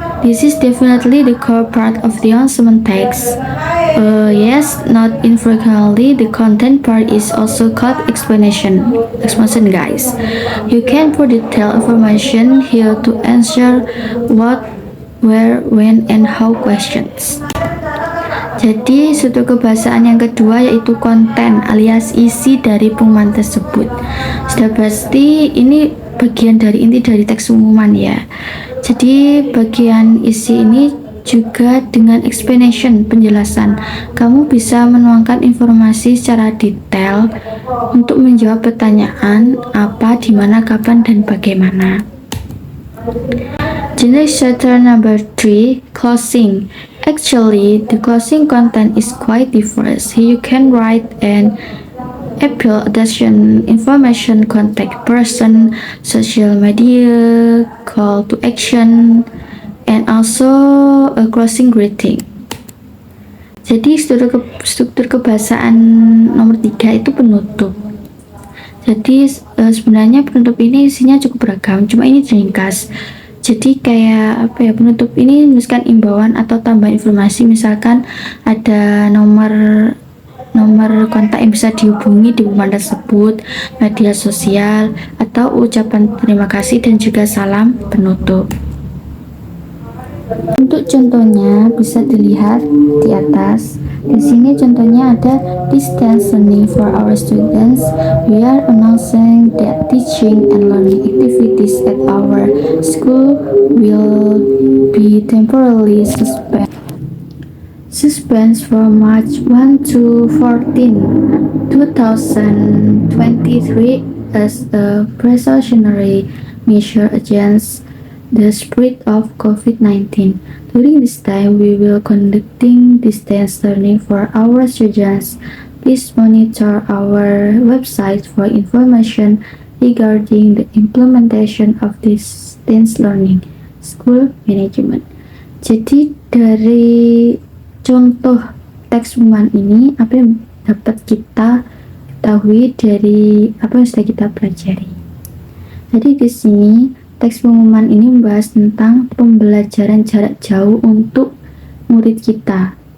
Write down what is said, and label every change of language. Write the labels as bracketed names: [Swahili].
[English] This is definitely the core part of the announcement text. Yes, not infrequently, the content part is also called explanation guys. You can put detailed information here to answer what, where, when, and how questions. [Indonesian] Jadi struktur kebahasaan yang kedua yaitu konten alias isi dari pengumuman tersebut. Sudah pasti ini bagian dari inti dari teks pengumuman ya. Jadi bagian isi ini juga dengan explanation, penjelasan. Kamu bisa menuangkan informasi secara detail untuk menjawab pertanyaan apa, di mana, kapan, dan bagaimana. [English] Generic structure number 3, closing. Actually, the closing content is quite diverse. Here you can write an appeal, addition, information, contact person, social media, call to action, and also a closing greeting. [Indonesian] Jadi struktur kebahasaan nomor 3 itu penutup. Jadi sebenarnya penutup ini isinya cukup beragam, cuma ini ringkas. Jadi kayak penutup ini menuliskan imbauan atau tambahan informasi, misalkan ada nomor kontak yang bisa dihubungi di pengumuman tersebut, media sosial, atau ucapan terima kasih dan juga salam penutup. Untuk contohnya bisa dilihat di atas. Di sini contohnya ada [English] distance learning for our students. We are announcing that teaching and learning activities at our school will be temporarily suspended from March 1 to 14, 2023 as a precautionary measure against the spread of COVID-19. During this time, we will conducting distance learning for our students. Please monitor our website for information regarding the implementation of distance learning. School management. [Indonesian] Jadi dari contoh teks pengumuman ini, apa yang dapat kita ketahui dari apa yang sudah kita pelajari. Jadi di sini teks pengumuman ini membahas tentang pembelajaran jarak jauh untuk murid kita.